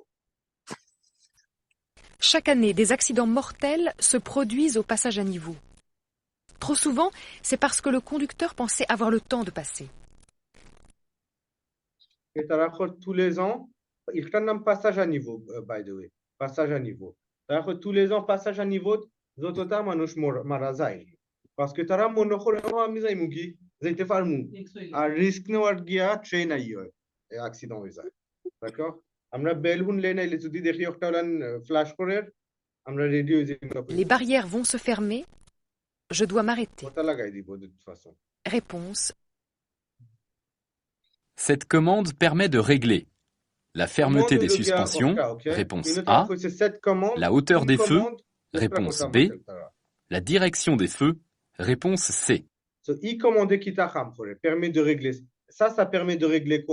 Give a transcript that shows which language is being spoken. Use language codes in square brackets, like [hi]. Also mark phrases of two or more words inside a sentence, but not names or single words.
[fr] Chaque année, des accidents mortels se produisent au passage à niveau. Trop souvent, c'est parce que le conducteur pensait avoir le temps de passer. [bn] et তারা [fr] tous les ans [bn] এটার নাম [fr] passage à niveau [en] by the way [fr] passage à niveau [bn] তারা [fr] tous les ans passage à niveau [bn] যতটা মানুষ মারা যায় [fr] parce que [bn] তারা মনে করে আমি যাইমু কি যাইতে পারমু আর রিস্ক নেওয়ার গিয়া ট্রেন আই হয় অ্যাক্সিডেন্ট হয়ে যায় d'accord আমরা বেলহুন লেন আইলে যদি দেখি একটা ফ্ল্যাশ করে আমরা রেডি হয়ে যাই [fr] Les barrières vont se fermer. Je dois m'arrêter. [bn] ওটা লাগাই দিব [fr] de toute façon Réponse. Cette commande permet de régler la fermeté des suspensions, réponse A, la hauteur des feux, réponse B, la direction des feux, réponse C. So, commande qui t'a permet de régler. Ça permet de régler quoi?